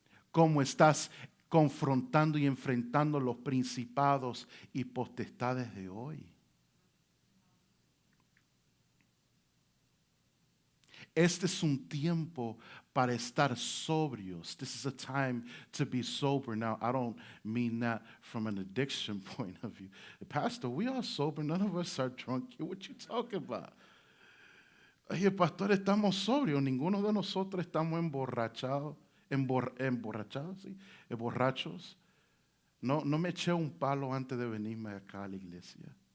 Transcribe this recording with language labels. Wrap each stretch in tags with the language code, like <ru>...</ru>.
<es>¿Cómo estás confrontando y enfrentando los principados y potestades de hoy? Este es un tiempo para estar sobrios.</es> <en>This is a time to be sober. Now, I don't mean that from an addiction point of view. Pastor, we are sober. None of us are drunk here. What you talking about?</en> <es>Oye, pastor, estamos sobrios. Ninguno de nosotros estamos emborrachados. Emborrachados, ¿sí? Borrachos. No me eché un palo antes de venirme acá a la iglesia.</es>